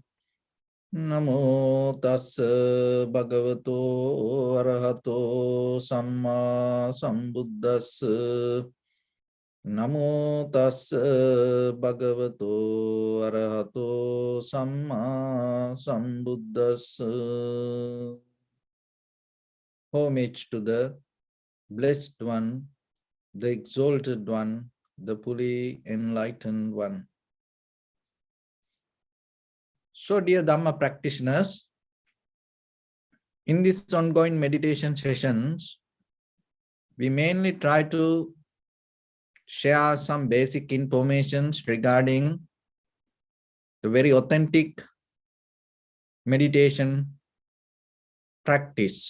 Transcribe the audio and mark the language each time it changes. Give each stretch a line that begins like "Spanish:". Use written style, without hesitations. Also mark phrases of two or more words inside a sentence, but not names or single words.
Pali: Namo tassa bhagavato arahato samma sambuddhassa. Namo tassa bhagavato arahato samma sambuddhassa.
English: Homage to the Blessed One, the Exalted One, the fully enlightened One. So, dear Dhamma practitioners, in these ongoing meditation sessions, we mainly try to share some basic information regarding the very authentic meditation practice.